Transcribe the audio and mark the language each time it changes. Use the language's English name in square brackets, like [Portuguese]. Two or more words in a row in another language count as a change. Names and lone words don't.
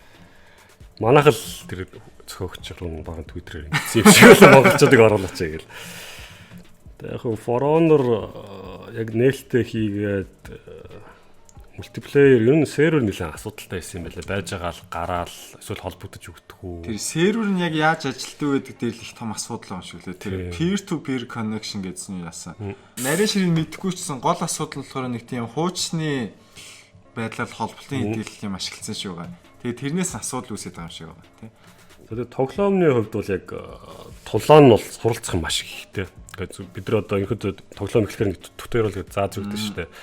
[Mongolian] Манайх л тэр зохиогч руу баган Twitter-ээр ингэсэн юм шиг л монголчуудыг оруулаач гэл. Тэгээ яг For Honor яг нээлттэй хийгээд мультиплеер ер нь сервер нэлээд асуудалтай байсан юм байлаа. Байж байгаа л гараал эсвэл холбогдож өгдөг үү. Тэр сервер нь яг яаж ажилтдаг вэ гэдэг дээр л их том асуудал юм шиг лээ. Тэр [English] peer to peer connection [Mongolian] гэсэн юм яасан. Нарийн ширийг мэдэхгүй ч гэсэн гол асуудал нь болохоор нэг тийм хуучны байдлаар холболтын хэдүүлэл юм ашигласан шүү байгаа. Тэгээ тэрнээс асуудал үүсэж байгаа юм шиг байгаа тийм. Тэгээд тоглоомны хувьд бол яг тулаан нь бол суралцах юм маш ихтэй. Бид нар одоо ерөнхийдөө тоглоом эхлэхээр тутайрал гэж зааж өгдөө шүү дээ.